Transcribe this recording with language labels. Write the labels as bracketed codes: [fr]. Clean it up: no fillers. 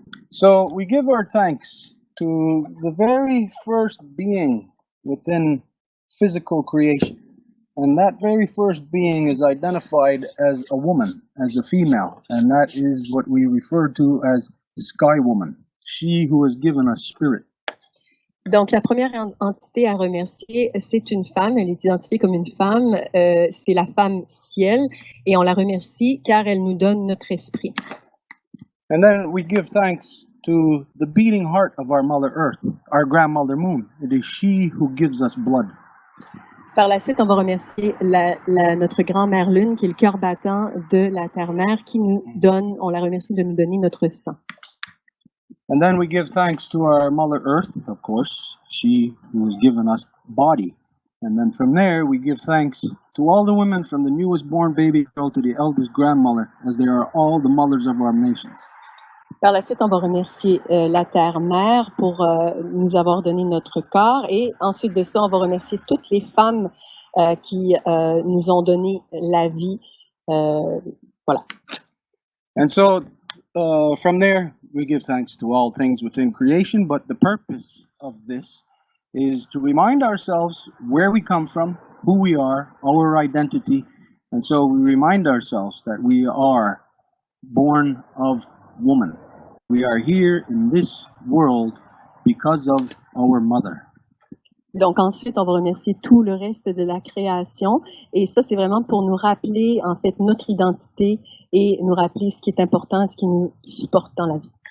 [en] So we give our thanks to the very first being within physical creation. And that very first being is identified as a woman, as a female, and that is what we refer to as Sky Woman, she who has given us spirit. [fr] Donc, la première entité à remercier, c'est une femme, elle est identifiée comme une femme, c'est la femme ciel, et on la remercie car elle nous donne notre esprit. [en] And then we give thanks to the beating heart of our Mother Earth, our grandmother Moon. It is she who gives us blood. [fr] Par la suite, on va remercier notre grand-mère Lune, qui est le cœur battant de la Terre-Mère, qui nous donne, on la remercie de nous donner notre sang. [en] And then we give thanks to our Mother Earth, of course, she who has given us body. And then from there, we give thanks to all the women from the newest born baby girl to the eldest grandmother, as they are all the mothers of our nations. [fr] Par la suite, on va remercier la Terre-Mère pour nous avoir donné notre corps. Et ensuite de ça, on va remercier toutes les femmes qui nous ont donné la vie. Voilà. [en] And so, from there, we give thanks to all things within creation. But the purpose of this is to remind ourselves where we come from, who we are, our identity, And so we remind ourselves that we are born of woman. We are here in this world because of our mother. [fr] Donc ensuite, on va remercier tout le reste de la création. Et ça, c'est vraiment pour nous rappeler, en fait, notre identité et nous rappeler ce qui est important, ce qui nous supporte dans la vie.